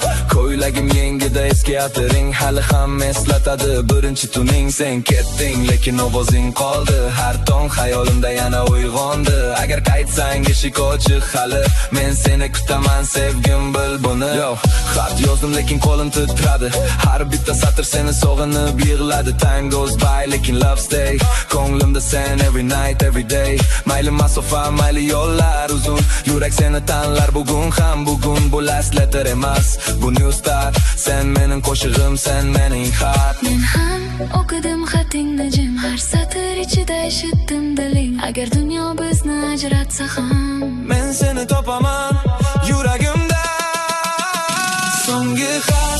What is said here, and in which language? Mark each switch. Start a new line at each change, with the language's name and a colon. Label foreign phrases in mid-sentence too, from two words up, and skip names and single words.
Uzbek: Ko'ylagim yengida eski atiring, hali ham eslatadi birinchi tuning. Sen ketding lekin ovozing qoldi, har tong xayolimda yana uyg'ondi. Agar qaytsang eshik ochiq hali, men seni kutaman sevgim, bil buni. Yo, xat yozdim lekin qo'lim titradi, har bitta satr seni sog'inib yig'ladi.
English: Time goes by lekin love stay,
Uzbek: ko'nglimda sen
English: every night every day.
Uzbek: Mayli masofa mayli yo'llar uzun, yurak seni tanlar bugun ham. Bugun bu
English: last letter
Uzbek: emas, bu
English: new start.
Uzbek: Sen mening qo'shig'im, sen mening xat. Men ham o'qidim xatingni jim, har satr ichida eshitdim diling. Agar dunyo bizni ajratsa ham, Men seni topaman yuragimda. So'nggi xat,